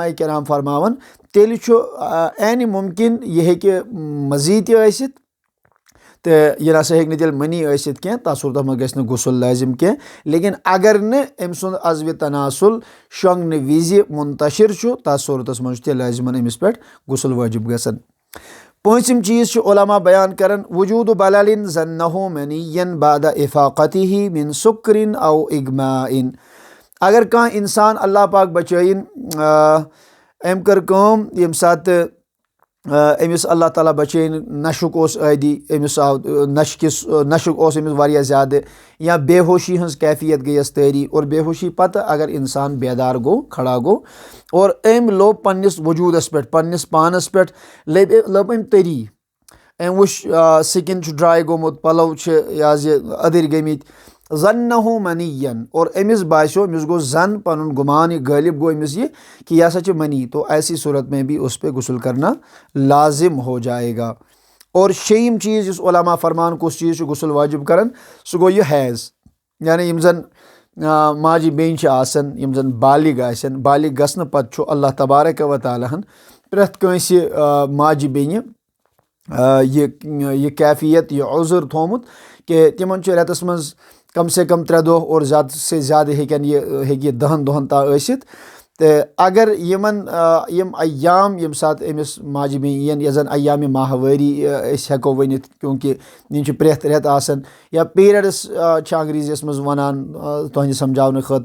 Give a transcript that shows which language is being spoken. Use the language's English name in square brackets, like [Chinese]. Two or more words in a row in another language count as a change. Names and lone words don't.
[Kashmiri] کرام فرماوان تیٚلہِ چھُ عینہِ مُمکِن یہِ ہیٚکہِ مزیٖد تہِ ٲسِتھ تہٕ یہِ نسا ہیٚکہِ نہٕ تیٚلہِ منی ٲسِتھ کینٛہہ تتھ صوٗرتس منٛز گژھِ نہٕ غسل لٲزِم کینٛہہ لیکن اگر نہٕ أمۍ سُنٛد عضوِ تناسل شۄنٛگنہٕ وِزِ منتشر چھُ تتھ صوٗرتس منٛز چھُ تیٚلہِ لٲزِمن أمِس پٮ۪ٹھ غسل وٲجِب گژھان پوٗنٛژِم چیٖز چھُ علماء بیان کران [Arabic] وجوٗدُ بلل ظنہ منی بعد افاقتہ من سُکر او اغماء [Kashmiri] اگر کانٛہہ انسان اللہ پاک بچٲیِن أمۍ کٔر کٲم ییٚمہِ ساتہٕ أمِس اللہ تعالیٰ بچٲیِن نشُک اوس عٲدی أمِس آو نشُک اوس أمِس واریاہ زیادٕ یا بے ہوشی ہٕنٛز کیفیت گٔیَس طٲری اور بے ہوشی پتہٕ اگر انسان بیدار گوٚو کھڑا گوٚو اور أمۍ لوٚب پننِس وجوٗدس پٮ۪ٹھ پننِس پانس پٮ۪ٹھ لوٚب أمۍ تٔری أمۍ وٕچھ سِکِن چھُ ڈراے گوٚمُت پلو چھِ یہِ حظ یہِ أدٕرۍ گٔمٕتۍ [Arabic] ظنہ منی [Kashmiri] اور أمِس باسیٚو أمِس گوٚو زن پنُن گُمان یہِ غٲلب گوٚو أمِس یہِ کہ یہِ ہسا چھِ منی تو [Urdu] ایسی صوٗرت میں بھی اس پہ غسل کرنا لازم ہو جائے گا [Kashmiri] اور شیٚیِم چیٖز یُس علماء فرمان کُس چیٖز چھُ غسل واجِب کران سُہ گوٚو یہِ حیض یعنی یِم زن ماجہِ بیٚنہِ چھِ آسان یِم زن بالغ آسن بالغ گژھنہٕ پتہٕ چھُ اللہ تبارک و تعالیٰ ہن پرٛٮ۪تھ کٲنٛسہِ ماجہِ بیٚنہِ یہ کیفیت یہ عذر تھومُت کہ تمن چھُ رٮ۪تَس منٛز کم سے کم 3 دۄہ اور زیادٕ سے زیادٕ ہیٚکہِ یہِ 10 دۄہَن تام ٲسِتھ تہٕ اگر یِم ایام ییٚمہِ ساتہٕ أمِس ماجہِ بیٚنہِ یِن یۄس زَن ایامِ ماہوٲری أسۍ ہٮ۪کو ؤنِتھ کیونکہِ یِم چھِ پرٛٮ۪تھ رٮ۪تہٕ آسان یا پیٖریڈٕس چھِ انگریٖزیَس منٛز وَنان تُہنٛدِ سَمجھاونہٕ